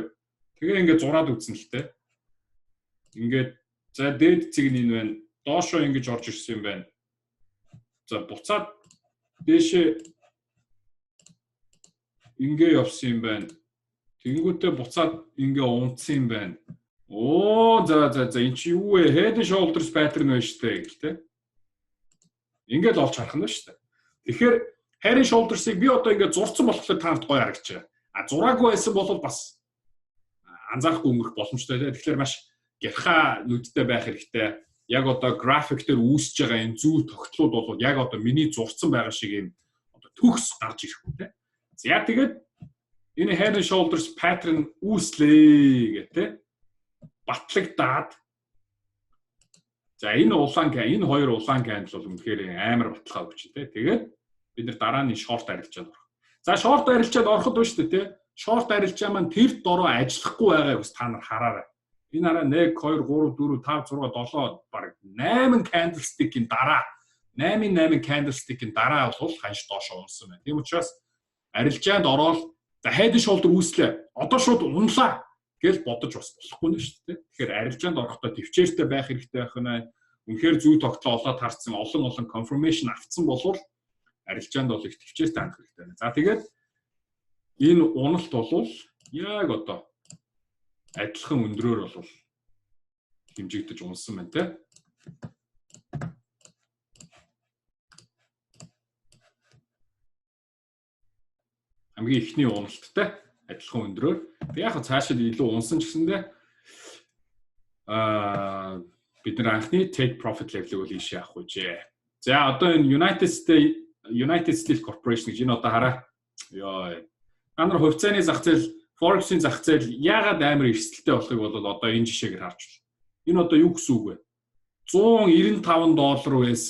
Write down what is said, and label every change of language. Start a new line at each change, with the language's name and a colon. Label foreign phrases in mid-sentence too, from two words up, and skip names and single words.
Mongolian: Тэгээ ингээ зураад үзсэн л те. Ингээд за дээд цэг нь энэ байна. Доошоо ингэж орж ирсэн юм байна. За буцаад дээшээ ингээ явсан юм байна. Тэгэнгүүтээ буцаад ингээ унтсан юм байна. За энэ чи юу вэ?
English: Head and shoulders pattern
Mongolian: байна шүү дээ гэл те. Ингээд олж харах нь шүү дээ. Тэгэхээр
English: head and shoulders-
Mongolian: ыг би одоо ингээд зурцсан болохоор таанд гоё харагдаж байгаа. Зураагүй байсан бол бас анзаарахгүй өнгөрөх боломжтой те. Тэгэхээр маш гярхаа нүдтэй байх хэрэгтэй. Яг одоо график дээр үүсэж байгаа энэ зүү тогтлууд бол яг одоо миний зурцсан байгаа шиг юм одоо төгс гарч ирэхгүй те. За тэгээд энэ
English: head and shoulders pattern
Mongolian: үүслээ гэх те. Батлагдаад за энэ хоёр улаан кандл бол үнэхээр амар баталгаа өгч тэ. Тэгээд бид нар дараа нь шорт арилжаанд орох. За шорт арилжаанд ороход байна шүү дээ тэ. Шорт арилжаа маань тэр дороо ажиллахгүй байгааг бас та нар хараарай. Энэ хараа 1 2 3 4 5 6 7 баг 8 candlestick-ийн дараа 8 candlestick-ийн дараа бол ханш доошоо унсан байна. Тийм учраас арилжаанд ороод за
English: head and shoulder
Mongolian: үүслээ. Одоо шууд унлаа гэж бодож бас болохгүй нэ шүү дээ. Тэгэхээр арилжаанд орохдоо төвчээртэй байх хэрэгтэй байх нь. Үнэхээр зүй тогтлоо олоод харсан олон confirmation авцсан болвол арилжаанд бол их төвчээртэй хандах хэрэгтэй байна. За тэгээд энэ уналт бол яг одоо адилхан өндрөөр бол хэмжигдэж унсан байна те. Хамгийн ихний уналттай адилхан өндрөөр. Тэг яг цаашаа илүү унсан ч гэсэндээ бид нар анхны
English: take profit level-
Mongolian: ийг бол ийшээ авах үжээ. За одоо энэ United Steel Corporation гэж энэ одоо хараа. Йоо. Та нар хувьцааны зах зээл, Forex-ийн зах зээл яагаад амар эрсдэлтэй болохыг бол одоо энэ жишээгээр харж байна. Энэ одоо юу гэсэн үг вэ?